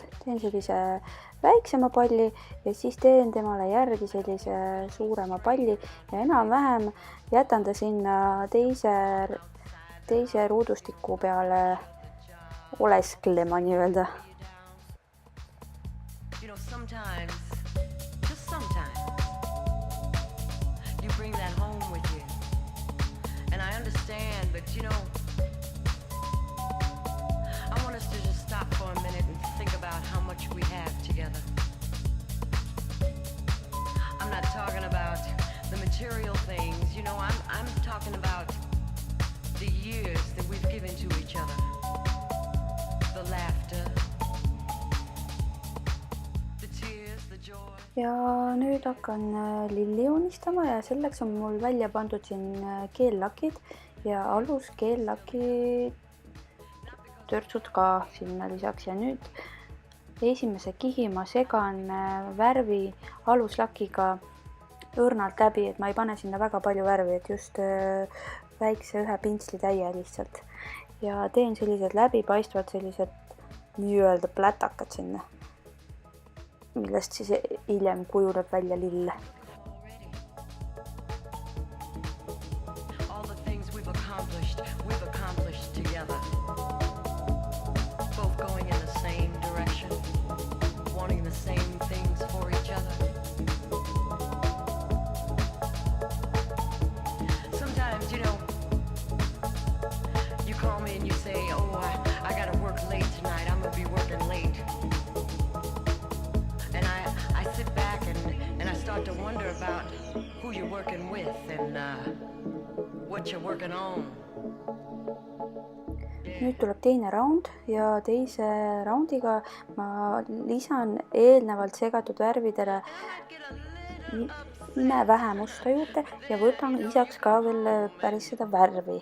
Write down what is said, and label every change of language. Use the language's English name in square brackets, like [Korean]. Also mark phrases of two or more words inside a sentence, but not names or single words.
[Estonian] Teen sellise väiksema palli ja siis teen temale järgi sellise suurema palli ja enam-vähem jätan ta sinna teise ruudustiku peale olesklema nii-öelda. [English] Sometimes, just sometimes, you bring that home with you. And I understand, but I want us to just stop for a minute and think about how much we have together. I'm not talking about the material things, I'm talking about the years that we've given to each other. The laughter. [Estonian] Ja nüüd hakkan lilli joonistama ja selleks on mul välja pandud siin keellakid ja aluskeellaki törtsud ka sinna lisaks. Ja nüüd esimese kihi ma segan värvi aluslakiga õrnalt läbi, et ma ei pane sinna väga palju värvi, et just väikse ühe pintsli täie lihtsalt. Ja teen sellised läbipaistvad sellised nii-öelda plätakad sinna, millest siis hiljem kujuneb välja lill. [English] All the things we've accomplished together. Both going in the same direction, wanting the same things for each other. Sometimes, you call me and you say, I gotta work late tonight, I'm gonna be working late. Sit back and I start to wonder about who you're working with and what you're working on. [Estonian] Nüüd tuleb teine raund ja teise raundiga ma lisan eelnevalt segatud värvidele imevähe musta juurde ja võtan lisaks ka veel päris seda värvi.